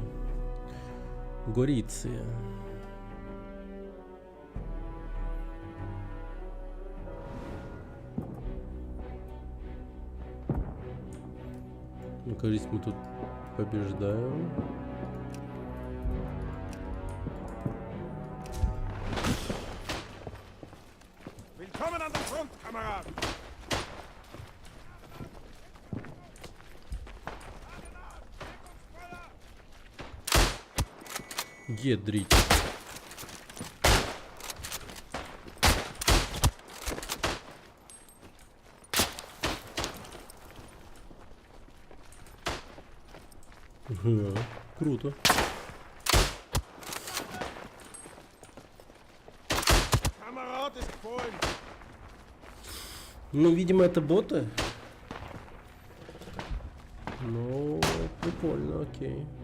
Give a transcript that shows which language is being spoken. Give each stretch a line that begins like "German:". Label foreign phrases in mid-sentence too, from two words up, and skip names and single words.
Russian: Гориция. Ну, кажется, мы тут побеждаем.
German: Willkommen an der Front, Kameraden!
Russian: Едрить. Ага, круто.
German: Kamerad ist gefallen!
Russian: Ну, видимо, это боты. Ну, прикольно, окей.